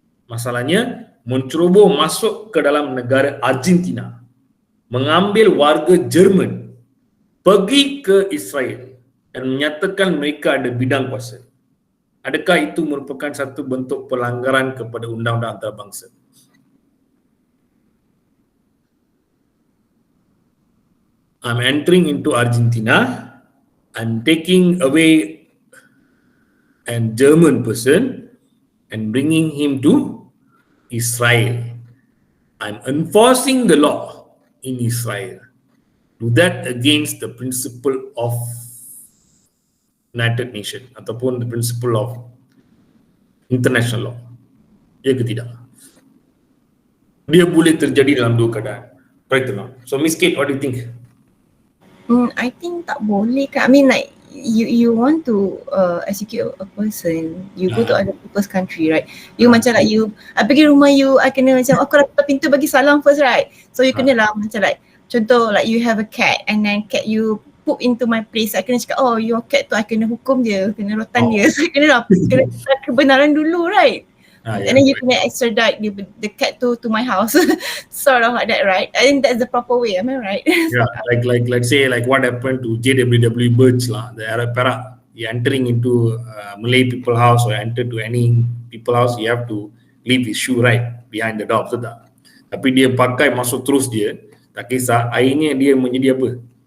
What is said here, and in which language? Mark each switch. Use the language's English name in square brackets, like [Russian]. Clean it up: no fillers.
[Malay] Masalahnya menceroboh masuk ke dalam negara Argentina, mengambil warga Jerman, pergi ke Israel dan menyatakan mereka ada bidang kuasa. Adakah itu merupakan satu bentuk pelanggaran kepada undang-undang antarabangsa? [English] I'm entering into Argentina, I'm taking away a German person and bringing him to Israel. I'm enforcing the law in Israel. Do that against the principle of United Nations ataupun the principle of international law. [Malay] Ya ke tidak? Dia boleh terjadi dalam dua keadaan. [English] Right or not? So Miss Kate, what do you think? I think [Malay] tak boleh kan. [English] I mean like you want to execute a person, you go to other people's country, right? [Malay] You macam [English] like [Malay] I pergi rumah you, I kena macam aku tutup pintu bagi salam [English] first, right? So you [Malay] kena lah macam [English] like [Malay] contoh [English] like you have a cat and then cat you poop into my place, I [Malay] kena cakap oh [English] your cat [Malay] tu I kena hukum dia, kena rotan dia. [English] So [Malay] kena kebenaran dulu, [English] right? And then you [Malay] kena [English] extradite the cat to my house. Sort of like that, right? I think that's the proper way, am I right? Yeah, like let's say like what happened to JWW Birch [Malay] lah, [English] the Arab Perak. You entering into Malay people house or enter to any people house, you have to leave his shoe right behind the door, [Malay] betul tak? Tapi dia pakai masuk terus dia, tak kisah, akhirnya dia menjadi apa?